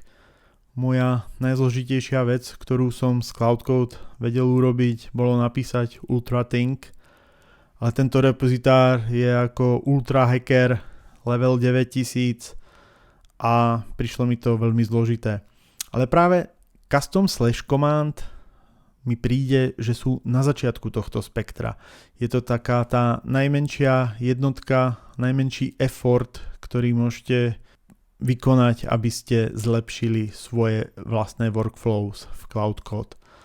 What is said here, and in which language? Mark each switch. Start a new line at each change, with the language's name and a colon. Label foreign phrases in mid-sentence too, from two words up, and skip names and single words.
Slovak: Moja najzložitejšia vec, ktorú som z Cloudcode vedel urobiť, bolo napísať ultrathink. Ale tento repozitár je ako
English: ultra hacker level 9000
Slovak: a prišlo mi to veľmi zložité. Ale práve
English: custom slash command
Slovak: mi príde, že sú na začiatku tohto spektra. Je to taká tá najmenšia jednotka, najmenší effort, ktorý môžete vykonať, aby ste zlepšili svoje vlastné workflows v Cloudcode.